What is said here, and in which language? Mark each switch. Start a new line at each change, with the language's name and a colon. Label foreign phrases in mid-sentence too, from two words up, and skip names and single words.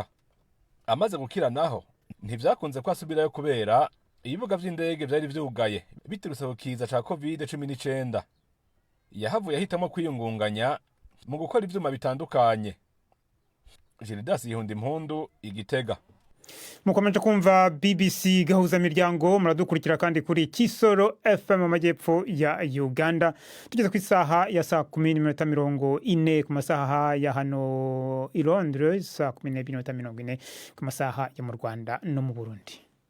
Rundi: Amaze gukira naho ntivyakunze ko asubirayo kubera ibibuga vy'indege vyari vyugaye biturutse ku kiza ca COVID-19. Yahavuye ahitamo kwiyungunganya mu gukora ivyuma bitandukanye. Gildas Yihundimpundu, Igitega.
Kinyarwanda: Mukomeje kumva BBC gahuza miryango, muradukurikira kandi kuri Kisoro FM mu majyepfo ya Uganda. Tugeze ku isaha ya saa 10:40 ku masaha ya hano i Londres, saa 12:40 ku masaha ya mu Rwanda no mu Burundi.